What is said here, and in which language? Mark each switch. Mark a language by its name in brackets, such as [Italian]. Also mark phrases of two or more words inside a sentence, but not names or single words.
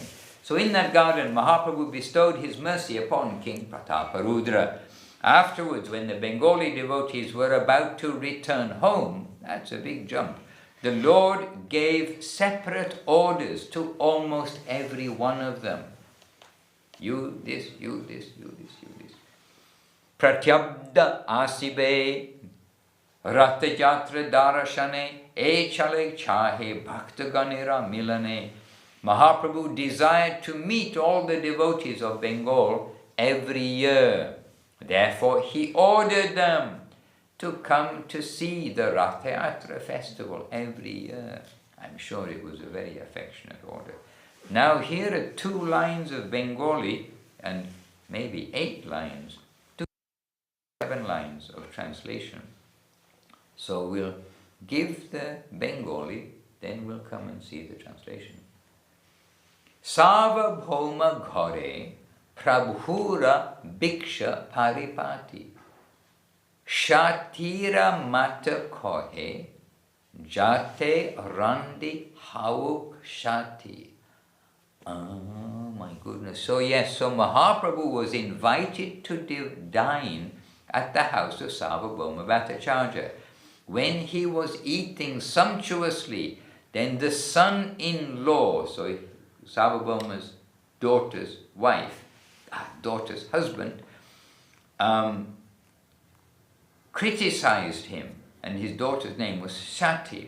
[English] So in that garden, Mahaprabhu bestowed his mercy upon King Prataparudra. Afterwards, when the Bengali devotees were about to return home, that's a big jump, the Lord gave separate orders to almost every one of them. You this, you this, you this, you this. [Bangla] প্রত্যব্দ আসিবে রথযাত্রা দরশনে এইছলে চাহে ভক্তগণের মিলনে. [English] Mahaprabhu desired to meet all the devotees of Bengal every year. Therefore, he ordered them to come to see the Ratha Yatra festival every year. I'm sure it was a very affectionate order. Now here are 2 lines of Bengali and maybe 8 lines, 7 lines of translation. So we'll give the Bengali, then we'll come and see the translation. [Bangla] সার্বভৌম ঘরে প্রভুর ভিক্ষা পরিপাটী ষাঠীর মাতা কহে যাতে রাঁড়ী হউক ষাঠী. [English] Oh my goodness. So yes, so Mahaprabhu was invited to dine at the house of Sarvabhauma Bhattacharya. When he was eating sumptuously, then the son-in-law, so Sarvabhauma's daughter's wife, daughter's husband, criticized him, and his daughter's name was Shati.